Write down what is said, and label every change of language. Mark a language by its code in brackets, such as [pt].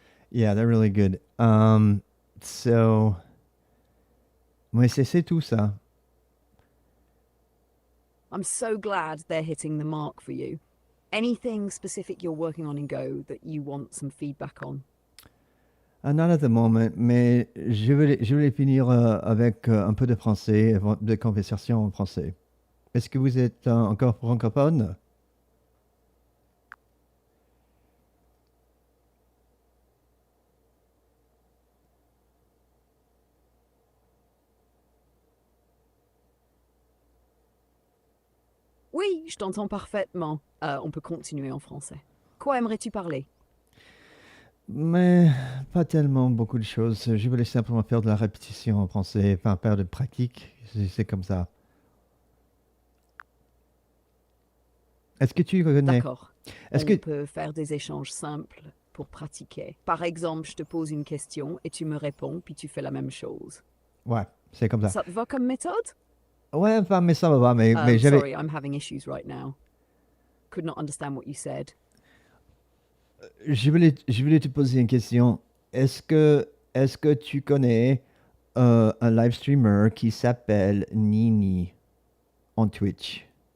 [en] Yeah, they're really good. [fr] So, mais c'est tout ça. [en] I'm so glad they're hitting the mark for you. Anything specific you're working on in Go that you want some feedback on? Not at the moment, [fr] mais je voulais finir avec un peu de français, de conversation en français. Est-ce que vous êtes encore francophone? Oui, je t'entends parfaitement. On peut continuer en français. Quoi aimerais-tu parler? Mais pas tellement beaucoup de choses. Je voulais simplement faire de la répétition en français, enfin faire de pratique. C'est comme ça. Est-ce que tu connais? D'accord. Est-ce On que... peut faire des échanges simples pour pratiquer. Par exemple, je te pose une question et tu me réponds, puis tu fais la même chose. Ouais, c'est comme ça. Ça te va comme méthode? Ouais, enfin, mais ça va, mais j'avais... [en] Sorry, I'm having issues right now. Could not understand what you said. [fr] Je voulais te poser une question. Est-ce que tu connais un live streamer qui s'appelle Nini en Twitch?